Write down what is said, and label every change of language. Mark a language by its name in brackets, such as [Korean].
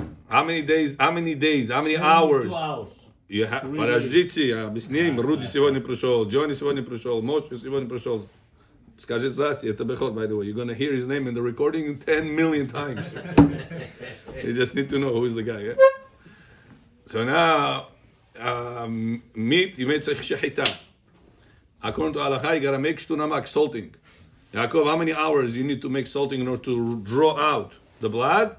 [English] How many days, how many hours? 2 hours. [Russian] Подождите, объясним. Руди сегодня пришел, Джонни сегодня пришел, Моше сегодня пришел. Скажи Заси, это Бехор, [English] by the way. You're going to hear his name in the recording 10 million times. You just need to know who is the guy. Yeah? So now, meat, you made shechita. According to Halachah, you got to make shtunamak, salting. Yaakov, how many hours you need to make salting in order to draw out the blood?